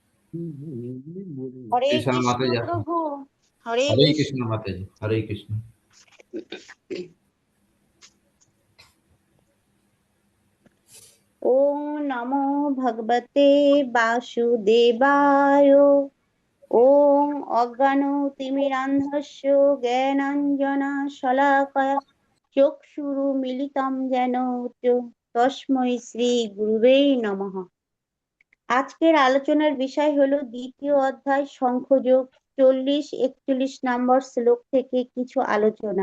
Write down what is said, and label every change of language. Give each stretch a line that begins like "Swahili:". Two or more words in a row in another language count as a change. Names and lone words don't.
Bangla: হরে কৃষ্ণ কৃষ্ণ মাতাজি আসুন। প্রভু, হরে হরে কৃষ্ণ। কৃষ্ণ মাতাজি, হরে কৃষ্ণ।
Sanskrit: ওম নমো ভগবতে বাসুদেবায়। ওম অজ্ঞানতিমিরান্ধস্য জ্ঞানাঞ্জনা শলাকয়া চক্ষুরুমিলিতং যেন তস্मै শ্রী গুরুবে নমঃ।
Bangla: আজকের আলোচনার বিষয় হলো দ্বিতীয় অধ্যায় শঙ্খযোগ 40-41 নম্বর শ্লোক থেকে কিছু আলোচনা।